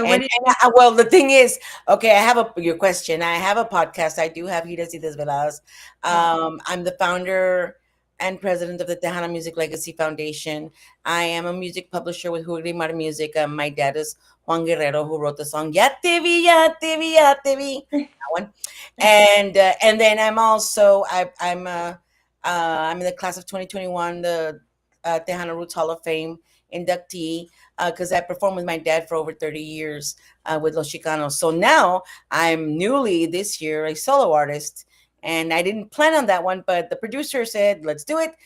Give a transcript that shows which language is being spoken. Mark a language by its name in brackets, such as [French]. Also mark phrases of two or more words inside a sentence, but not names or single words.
[English] And, well, the thing is, okay, I have your question. I have a podcast. I do have Giras y Desveladas. I'm the founder and president of the Tejana Music Legacy Foundation. I am a music publisher with Jugrimar Music. My dad is Juan Guerrero, who wrote the song "Ya Te Vi, Ya Te Vi, Ya Te Vi," that one. And then I'm also I'm in the class of 2021, the Tejana Roots Hall of Fame inductee, because I performed with my dad for over 30 years with Los Chicanos. So now I'm newly this year a solo artist, and I didn't plan on that one, but the producer said, let's do it.